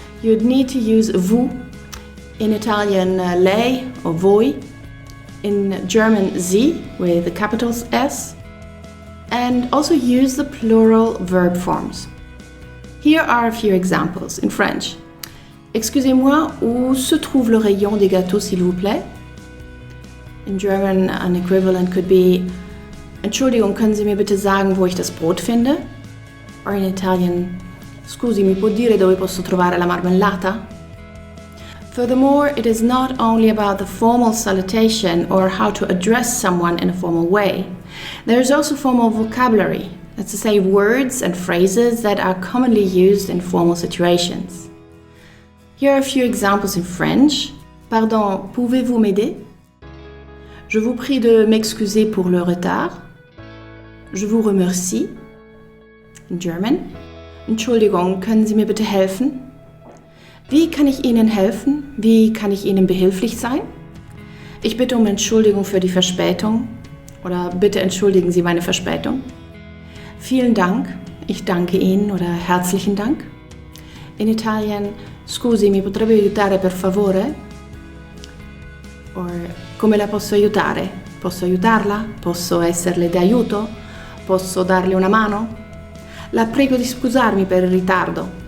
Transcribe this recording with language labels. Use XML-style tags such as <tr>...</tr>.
<en>you'd need to use vous, in Italian lei or voi, in German Sie with the capital S, and also use the plural verb forms. Here are a few examples in French.</en> <fr>Excusez-moi, où se trouve le rayon des gâteaux, s'il vous plaît?</fr> <en>In German, an equivalent could be,</en> <de>Entschuldigung, können Sie mir bitte sagen, wo ich das Brot finde?</de> <en>Or in Italian,</en> <it>scusi, mi può dire dove posso trovare la marmellata?</it> <en>Furthermore, it is not only about the formal salutation or how to address someone in a formal way. There is also formal vocabulary, that's to say words and phrases that are commonly used in formal situations. Here are a few examples in French.</en> <fr>Pardon, pouvez-vous m'aider? Je vous prie de m'excuser pour le retard. Je vous remercie.</fr> <en>In German.</en> <de>Entschuldigung, können Sie mir bitte helfen? Wie kann ich Ihnen helfen? Wie kann ich Ihnen behilflich sein? Ich bitte um Entschuldigung für die Verspätung. Oder bitte entschuldigen Sie meine Verspätung. Vielen Dank. Ich danke Ihnen oder herzlichen Dank.</de> <en>In Italien,</en> <it>scusi, mi potrebbe aiutare per favore? Or, come la posso aiutare? Posso aiutarla? Posso esserle d'aiuto? Posso darle una mano? La prego di scusarmi per il ritardo.</it>